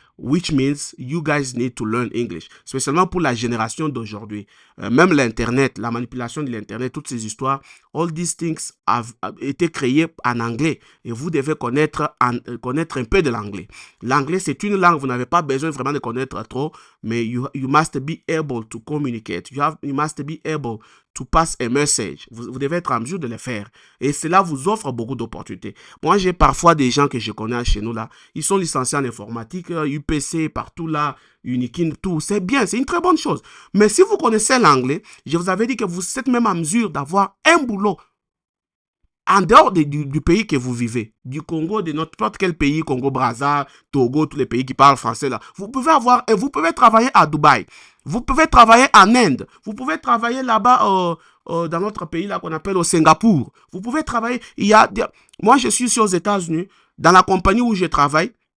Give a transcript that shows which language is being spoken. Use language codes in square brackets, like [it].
[en] Which means you guys need to learn English, [fr] spécialement pour la génération d'aujourd'hui. Même l'Internet, la manipulation de l'Internet, toutes ces histoires, [en] all these things [fr] have été créées en anglais et vous devez connaître un peu de l'anglais. L'anglais, c'est une langue, vous n'avez pas besoin vraiment de connaître trop, mais [en] you must be able to communicate. You must be able to pass a message. [fr] Vous devez être en mesure de le faire. Et cela vous offre beaucoup d'opportunités. Moi, j'ai parfois des gens que je connais chez nous là, ils sont licenciés en informatique, ils UPC, partout là, Unikin, tout, c'est bien, c'est une très bonne chose. Mais si vous connaissez l'anglais, je vous avais dit que vous êtes même en mesure d'avoir un boulot en dehors du pays que vous vivez, du Congo, de n'importe quel pays, Congo-Brazza, Togo, tous les pays qui parlent français là, vous pouvez travailler à Dubaï, vous pouvez travailler en Inde, vous pouvez travailler là-bas dans notre pays là qu'on appelle au Singapour, vous pouvez travailler, moi je suis ici aux États-Unis, dans la compagnie où je travaille,